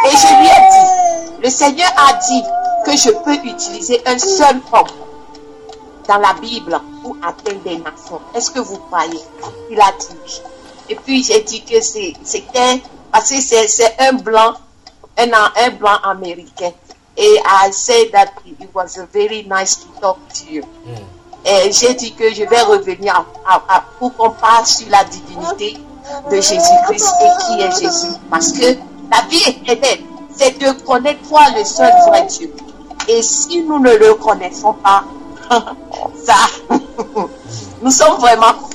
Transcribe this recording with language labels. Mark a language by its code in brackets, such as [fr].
[fr] Et je lui ai dit, le Seigneur a dit que je peux utiliser un seul homme dans la Bible pour atteindre des nations. Est-ce que vous croyez? Il a dit. Et puis j'ai dit que c'était parce que c'est un blanc. Un blanc américain. Et [en] I said that it was very nice to talk to you. [fr] Et j'ai dit que je vais revenir pour qu'on parle sur la divinité de Jésus-Christ et qui est Jésus. Parce que la vie éternelle, c'est de connaître toi le seul vrai Dieu. Et si nous ne le connaissons pas, ça, nous sommes vraiment.